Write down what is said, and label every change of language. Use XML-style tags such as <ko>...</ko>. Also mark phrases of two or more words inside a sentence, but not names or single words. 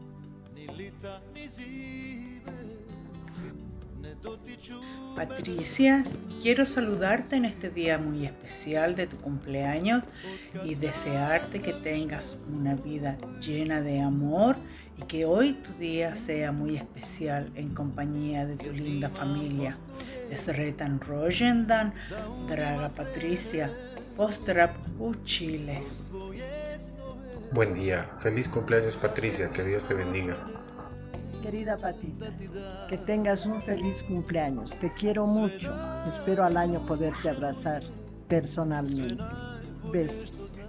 <es>Patricia, quiero saludarte en este día muy especial de tu cumpleaños y desearte que tengas una vida llena de amor y que hoy tu día sea muy especial en compañía de tu linda familia.</es> <hr>Sretan rođendan, draga Patricia, pozdrav u Chile.</hr> <es>Buen día, feliz cumpleaños Patricia, que Dios te bendiga. Querida Patita, que tengas un feliz cumpleaños. Te quiero mucho. Espero al año poderte abrazar personalmente. Besos.</es>